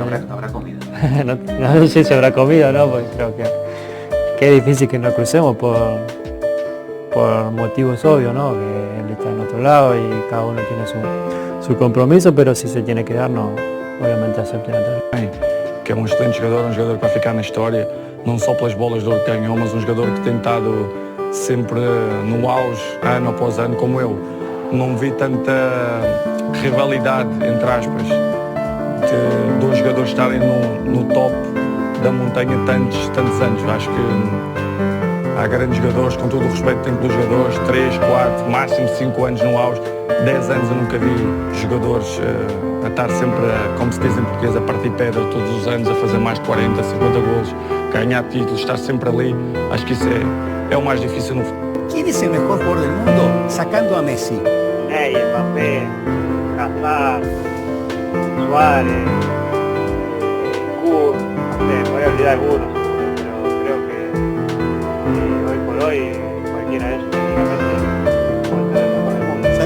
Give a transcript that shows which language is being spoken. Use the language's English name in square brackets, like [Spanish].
[Spanish] ¿Habrá comida? no sé si habrá comida o no, porque creo que es difícil que nos crucemos por motivos obvios, ¿no? Que él está en otro lado y cada uno tiene su compromiso, pero si se tiene que dar, no, obviamente acepten a [Portuguese] que é um excelente jogador, um jogador para ficar na história, não só pelas bolas de ouro que ganhou, mas um jogador que tem estado sempre no auge, ano após ano, como eu. Não vi tanta rivalidade, entre aspas, de dois jogadores estarem no top da montanha tantos anos. Acho que há grandes jogadores, com todo o respeito que tenho pelos jogadores, 3, 4, máximo 5 anos no auge. 10 anos eu nunca vi jogadores a estar sempre, como se diz em português, a partir pedra todos os anos, a fazer mais de 40, 50 golos, ganhar títulos, estar sempre ali. Acho que isso é o mais difícil no futebol. [Spanish] ¿Quién es el mejor jugador del mundo sacando a Messi? Mbappé, Hazard, Suárez, Kurt, me voy a olvidar algunos, pero creo que hoy por hoy cualquiera de ellos prácticamente puede ser el mejor del mundo.